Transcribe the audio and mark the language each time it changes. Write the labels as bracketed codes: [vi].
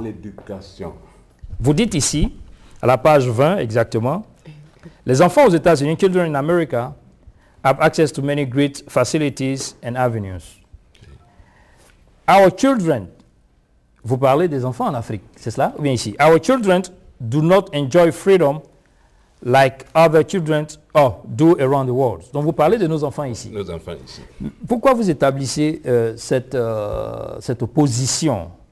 [fr] L'éducation. Vous dites ici, à la page 20 exactement, les enfants aux États-Unis, [en] children in America, have access to many great facilities and avenues. Our children, [fr] vous parlez des enfants en Afrique, c'est cela? Ou bien ici. [en] Our children do not enjoy freedom like other children do around the world. [fr] Donc vous parlez de nos enfants ici. Nos enfants ici. Pourquoi vous établissez cette opposition?